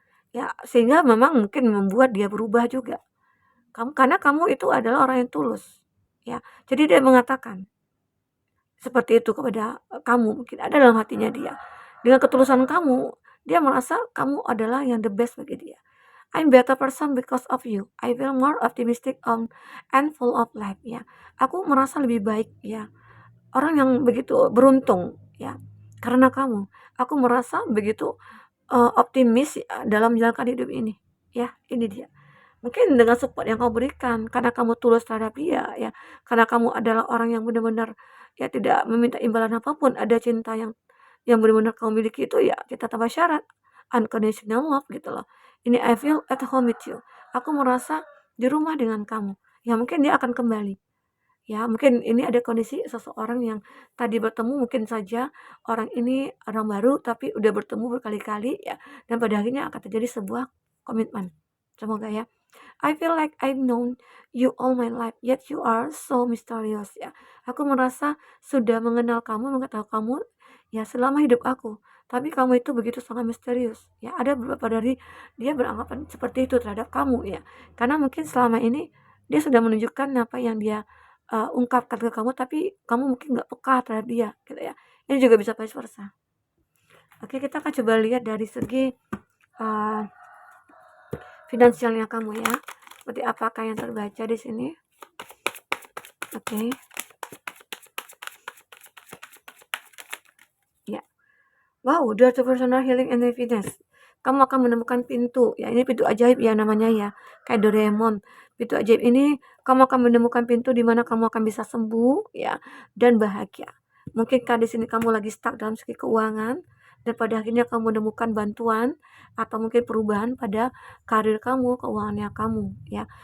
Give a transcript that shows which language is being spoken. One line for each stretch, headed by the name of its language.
Indonesian: Ya, sehingga memang mungkin membuat dia berubah juga. Karena kamu itu adalah orang yang tulus. Ya, jadi dia mengatakan seperti itu kepada kamu, mungkin ada dalam hatinya dia. Dengan ketulusan kamu, dia merasa kamu adalah yang the best bagi dia.
English: I'm better person because of you. I feel more optimistic and full of life ya.
Indonesian: Aku merasa lebih baik ya. Orang yang begitu beruntung ya. Karena kamu, aku merasa begitu optimis dalam menjalankan hidup ini. Ya, ini dia. Mungkin dengan support yang kamu berikan, karena kamu tulus terhadap dia ya, karena kamu adalah orang yang benar-benar ya tidak meminta imbalan apapun, ada cinta yang benar-benar kamu miliki itu ya kita tanpa syarat, unconditional love gitu loh. Ini
English: I feel at home with you.
Indonesian: Aku merasa di rumah dengan kamu. Ya mungkin dia akan kembali. Ya, mungkin ini ada kondisi seseorang yang tadi bertemu, mungkin saja orang ini orang baru tapi udah bertemu berkali-kali ya, dan pada akhirnya akan terjadi sebuah komitmen. Semoga ya.
English: I feel like I've known you all my life, yet you are so mysterious ya.
Indonesian: Aku merasa sudah mengenal kamu, mengetahui kamu ya selama hidup aku. Tapi kamu itu begitu sangat misterius. Ya, ada beberapa dari dia beranggapan seperti itu terhadap kamu ya. Karena mungkin selama ini dia sudah menunjukkan apa yang dia ungkapkan ke kamu, tapi kamu mungkin nggak peka terhadap dia, gitu ya. Ini juga bisa vice versa. Oke, kita akan coba lihat dari segi uh, finansialnya kamu ya. Seperti apakah yang terbaca di sini? Oke. Ya.
English: Wow, door to personal healing and happiness.
Indonesian: Kamu akan menemukan pintu. Ya, ini pintu ajaib ya namanya ya. Kayak Doraemon. Pintu ajaib ini kamu akan menemukan pintu di mana kamu akan bisa sembuh ya dan bahagia. Mungkinkah di sini kamu lagi stuck dalam segi keuangan dan pada akhirnya kamu menemukan bantuan atau mungkin perubahan pada karir kamu, keuangannya kamu ya.